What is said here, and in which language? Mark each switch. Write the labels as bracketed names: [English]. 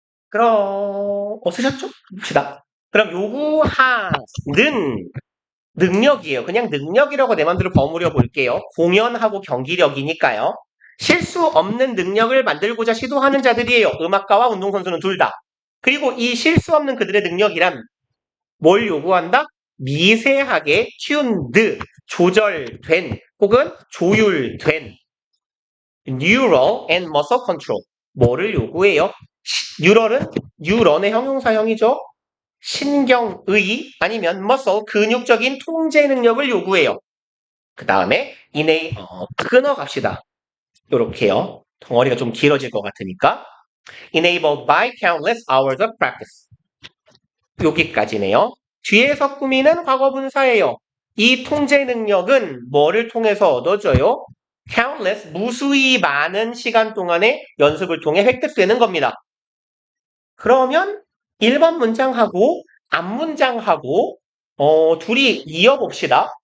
[Korean] 그럼 쓰셨죠? 봅시다. 그럼 요구하는 능력이에요. 그냥 능력이라고 내 맘대로 버무려 볼게요. 공연하고 경기력이니까요. 실수 없는 능력을 만들고자 시도하는 자들이에요. 음악가와 운동선수는 둘 다. 그리고 이 실수 없는 그들의 능력이란 뭘 요구한다? 미세하게 tuned, 조절된 혹은 조율된 [English] neural and muscle control. [Korean] 뭐를 요구해요? 뉴럴의 형용사형이죠. 신경의 아니면 muscle, 근육적인 통제 능력을 요구해요. 그 다음에 끊어 갑시다. 요렇게요. 덩어리가 좀 길어질 것 같으니까. [English] Enabled by countless hours of practice. [Korean] 여기까지네요. 뒤에서 꾸미는 과거분사예요. 이 통제 능력은 뭐를 통해서 얻어져요? countless, 무수히 많은 시간 동안의 연습을 통해 획득되는 겁니다. 그러면 1번 문장하고 앞문장하고 둘이 이어봅시다.